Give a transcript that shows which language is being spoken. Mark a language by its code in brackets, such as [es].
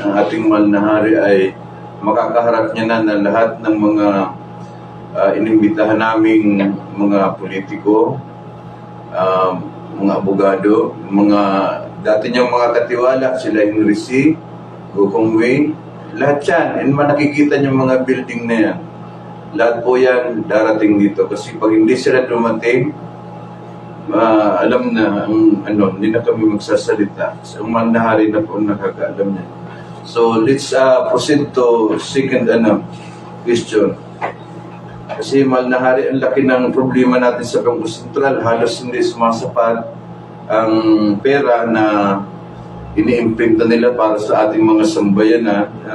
[tl] Ang ating mahal na hari ay makakaharap niya na lahat ng mga inimbitahan naming mga politiko, mga abogado, mga dati niyang mga katiwala, sila Henry C., Gokong Wei, lahat yan. And nakikita niyo mga building na yan. Lahat po yan darating dito. Kasi pag hindi sila dumating, alam na, hindi na kami magsasalita. So, ang mahal na hari na po nakakaalam niya. [en] So, let's proceed to second question. [tl] Kasi mahal na hari, ang laki ng problema natin sa Bangko Sentral. Halos hindi sumasapat ang pera na iniimprinta nila para sa ating mga sambayanan.